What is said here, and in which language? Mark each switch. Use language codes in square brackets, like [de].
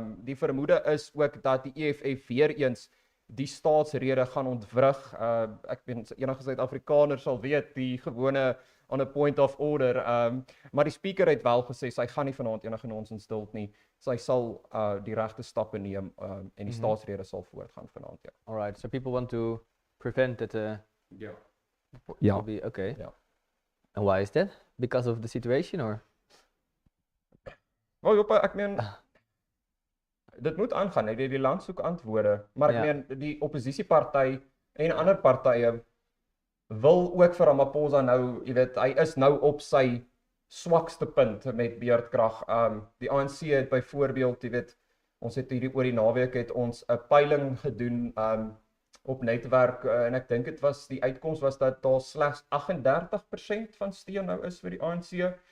[af] Die vermoede is ook dat die EFF weer eens die staatsrede gaan ontwrig. Ek weet enige Suid-Afrikaner sal weet die gewone [en] on a point of order, [af] maar die speaker het wel gesê sy gaan nie vanaand enige nonsens stilt nie. Sy sal die regte stappe neem en die staatsrede sal voortgaan vanaand. Ja. [en] All right, so people want to prevent that. [af] Ja. [en] Okay. [af] Ja. [en] And why is that? Because of the situation, or? [af] Nou, Joppe, ek meen dit moet aangaan, hè? Die land soek antwoorde, maar ek meen die oppositieparty en ander partye wil ook vir Ramaphosa nou, jy weet, hy is nou op sy swakste punt met beerdkrag. Die ANC het byvoorbeeld, jy weet, ons het hierdie oor die naweek het ons 'n peiling gedoen op netwerk en ek dink dit was die uitkoms was dat daar slegs 38% van steun nou is vir die ANC.